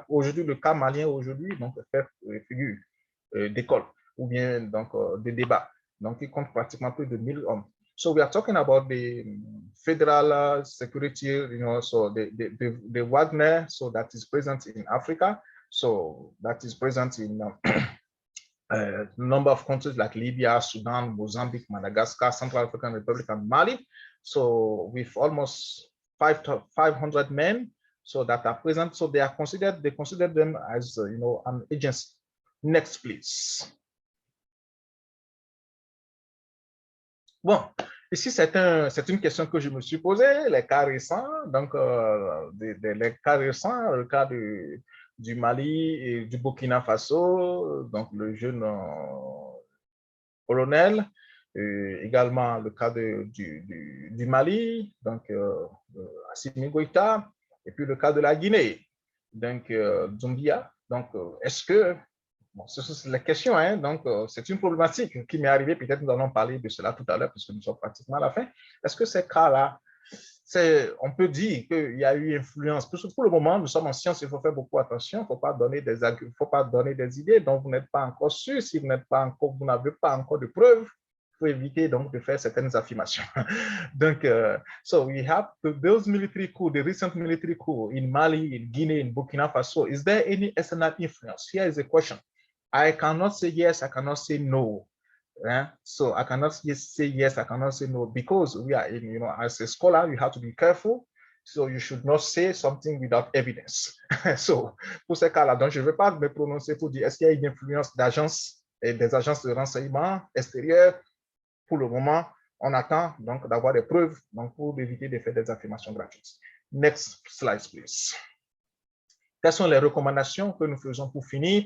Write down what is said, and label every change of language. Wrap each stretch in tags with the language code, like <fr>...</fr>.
<fr>Aujourd'hui, le cas malien aujourd'hui donc fait figure d'école ou bien donc de débat. Donc, il compte pratiquement plus de 1000 hommes.</fr> <en>So we are talking about the federal security, so the Wagner, so that is present in Africa, so that is present in a number of countries like Libya, Sudan, Mozambique, Madagascar, Central African Republic, and Mali. So with almost 500 men, so that are present, so they consider them as an agency. Next, please.</en> <fr>Bon, ici, c'est une question que je me suis posée, les cas récents, donc les cas récents, le cas du Mali et du Burkina Faso, donc le jeune colonel, également le cas du Mali, donc Assimi Goïta, et puis le cas de la Guinée, donc Doumbia. Donc, est-ce que bon, ce sont les questions, hein? Donc c'est une problématique qui m'est arrivée. Peut-être nous allons parler de cela tout à l'heure, puisque nous sommes pratiquement à la fin. Est-ce que ces cas-là, on peut dire qu'il y a eu influence? Pour le moment, nous sommes en science, il faut faire beaucoup attention. Il ne faut pas donner des idées dont vous n'êtes pas encore sûr. Si vous n'avez pas encore de preuves, il faut éviter donc de faire certaines affirmations.</fr> <en>Donc, so we have those military coups, the recent military coup in Mali, in Guinea, in Burkina Faso. Is there any external influence? Here is a question. I cannot say yes, I cannot say no. Yeah? So I cannot say yes, I cannot say no, because we are in, as a scholar, you have to be careful. So you should not say something without evidence.</en> <fr>So, pour ce cas-là, donc je ne vais pas me prononcer pour dire est-ce qu'il y a une influence d'agences et des agences de renseignement extérieures. Pour le moment, on attend donc d'avoir des preuves donc, pour éviter de faire des affirmations gratuites.</fr> <en>Next slide, please.</en> <fr>Quelles sont les recommandations que nous faisons pour finir?</fr>